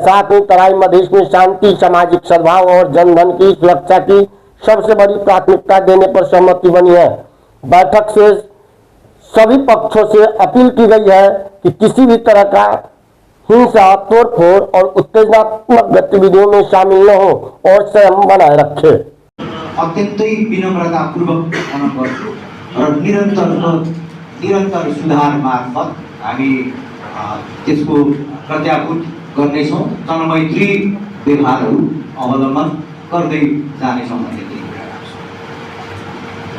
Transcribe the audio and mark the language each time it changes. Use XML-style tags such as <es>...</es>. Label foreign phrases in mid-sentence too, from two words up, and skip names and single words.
<hi>साथ ही तराई मधेश में शांति, सामाजिक सद्भाव और जनधन की सुरक्षा की सबसे बड़ी प्राथमिकता देने पर सहमति बनी है। बैठक से सभी पक्षों से अपील की गई है कि किसी भी तरह का हिंसा, तोड़फोड़ और उत्तेजनात्मक गतिविधियों में शामिल न हो और संयम बनाए रखे।</hi> <ne>अत्यन्तै विनम्रतापूर्वक अनुरोध गर्छु र निरन्तर सुधार मार्फत हामी त्यसको प्रत्याभूत गर्नेछौँ। जनमैत्री व्यवहारहरू अवलम्बन गर्दै जानेछौँ भन्ने कुरा राख्छु।</ne>